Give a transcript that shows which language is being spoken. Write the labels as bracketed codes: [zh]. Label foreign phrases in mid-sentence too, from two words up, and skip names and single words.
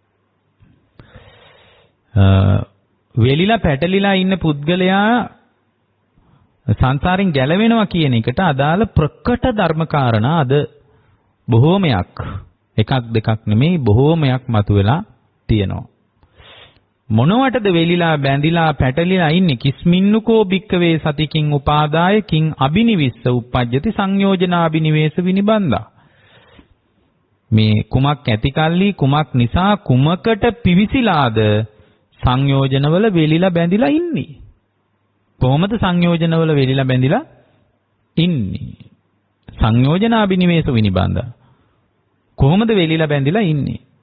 [si] වෙලිලා පැටලිලා ඉන්න පුද්ගලයා සංසාරෙන් ගැලවෙනවා කියන එකට අදාළ ප්‍රකට ධර්මකාරණා අද බොහෝමයක් එකක් දෙකක් නෙමෙයි බොහෝමයක් මතුවලා තියෙනවා. මොනවටද වෙලිලා බැඳිලා පැටලිලා ඉන්නේ? [pi] කිස්මින්නුකෝ භික්කවේ සතිකින් උපාදාය කිං අබිනිවිස්ස උප්පජ්ජති සංයෝජනා අබිනිවේෂ විනිබන්දා. [si] මේ කුමක් ඇති කල්ලි කුමක් නිසා කුමකට පිවිසිලාද සංයෝජනවල වෙලිලා බැඳිලා ඉන්නේ? කොහොමද සංයෝජනවල වෙලිලා බැඳිලා ඉන්නේ? [pi] සංයෝජනා අබිනිවේෂ විනිබන්දා. [si] කොහොමද වෙලිලා බැඳිලා ඉන්නේ?